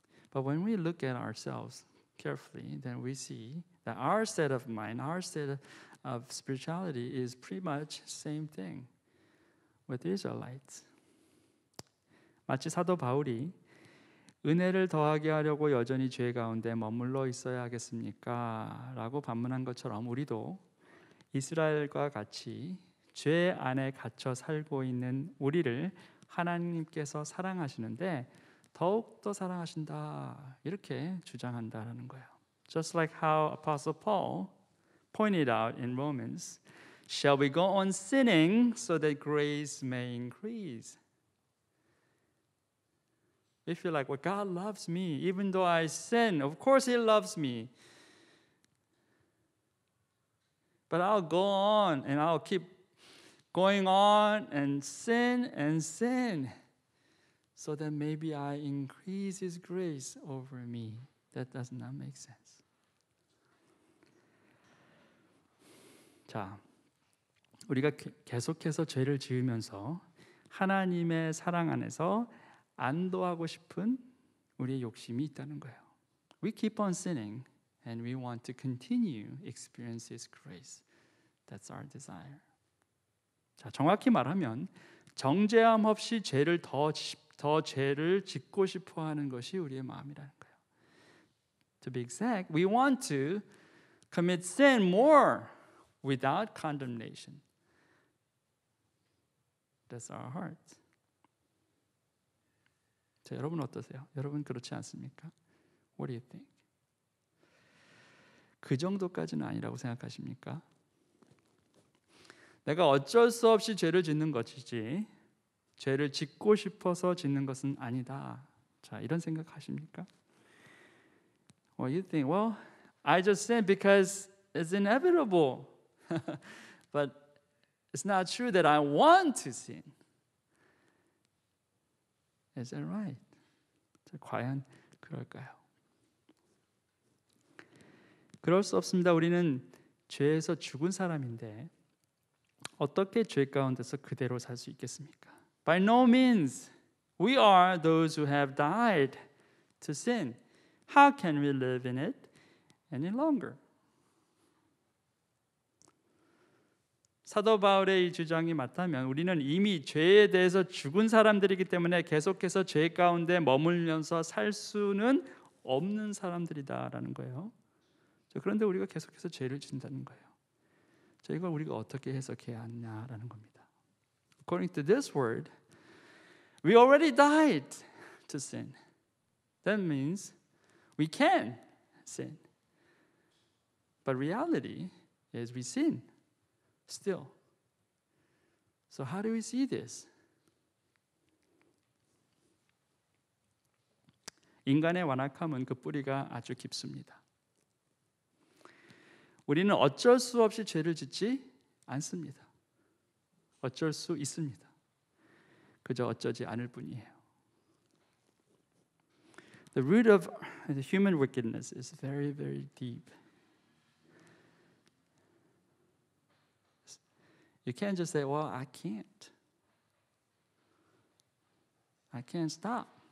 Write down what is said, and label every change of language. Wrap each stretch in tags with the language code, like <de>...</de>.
<en>But when we look at ourselves carefully, then we see that our state of mind, our state of spirituality is pretty much same thing with the Israelites.</en> <ko>마치 사도 바울이 은혜를 더하게 하려고 여전히 죄 가운데 머물러 있어야 하겠습니까? 라고 반문한 것처럼 우리도 이스라엘과 같이 죄 안에 갇혀 살고 있는 우리를 하나님께서 사랑하시는데 더욱더 사랑하신다 이렇게 주장한다라는 거예요.</ko> <en>Just like how Apostle Paul pointed out in Romans, shall we go on sinning so that grace may increase? We feel like, well, God loves me even though I sin. Of course He loves me. But I'll go on and I'll keep going on and sin so that maybe I increase His grace over me. That does not make sense.</en> <ko>자, 우리가 계속해서 죄를 지으면서 하나님의 사랑 안에서 안도하고 싶은 우리의 욕심이 있다는 거예요.</ko> <en>We keep on sinning and we want to continue experience His grace. That's our desire.</en> <ko>자, 정확히 말하면 정죄함 없이 죄를 더 죄를 짓고 싶어 하는 것이 우리의 마음이라는 거예요.</ko> <en>To be exact, we want to commit sin more without condemnation. That's our heart.</en> <ko>자, 여러분 어떠세요? 여러분 그렇지 않습니까?</ko> <en>What do you think?</en> <ko>그 정도까지는 아니라고 생각하십니까? 내가 어쩔 수 없이 죄를 짓는 것이지 죄를 짓고 싶어서 짓는 것은 아니다. 자, 이런 생각하십니까?</ko> <en>Well, you think, well, I just sin because it's inevitable. But it's not true that I want to sin. Is that right?</en> <ko>자, 과연 그럴까요? 그럴 수 없습니다. 우리는 죄에서 죽은 사람인데 어떻게 죄 가운데서 그대로 살 수 있겠습니까?</ko> <en>By no means. We are those who have died to sin. How can we live in it any longer?</en> <ko>사도 바울의 이 주장이 맞다면 우리는 이미 죄에 대해서 죽은 사람들이기 때문에 계속해서 죄 가운데 머물면서 살 수는 없는 사람들이다라는 거예요. 그런데 우리가 계속해서 죄를 짓는다는 거예요. 자, 이걸 우리가 어떻게 해석해야 하냐라는 겁니다.</ko> <en>According to this word, we already died to sin. That means we can sin. But reality is we sin still. So how do we see this?</en> <ko>인간의 완악함은 그 뿌리가 아주 깊습니다. 우리는 어쩔 수 없이 죄를 짓지 않습니다. 어쩔 수 있습니다. 그저 어쩌지 않을 뿐이에요.</ko> <en>The root of the human wickedness is very, very deep. You can't just say, well, I can't. I can't stop.</en>